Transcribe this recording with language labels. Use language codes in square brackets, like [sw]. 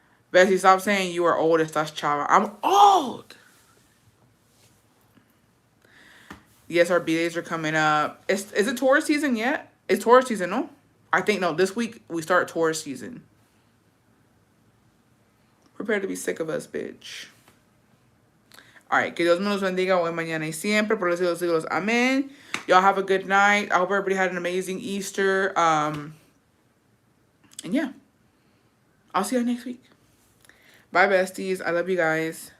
[en] Bessie, stop saying you are old. Estás chava. I'm old. Yes, our B-days are coming up. Is it Taurus season yet? It's Taurus season, no? I think, no. This week, we start Taurus season. Prepare to be sick of us, bitch. [es] All right. Que Dios me los bendiga hoy, mañana y siempre. Por los siglos de los siglos. [en] Amen. Y'all have a good night. I hope everybody had an amazing Easter. And yeah. I'll see you next week. Bye, besties. I love you guys.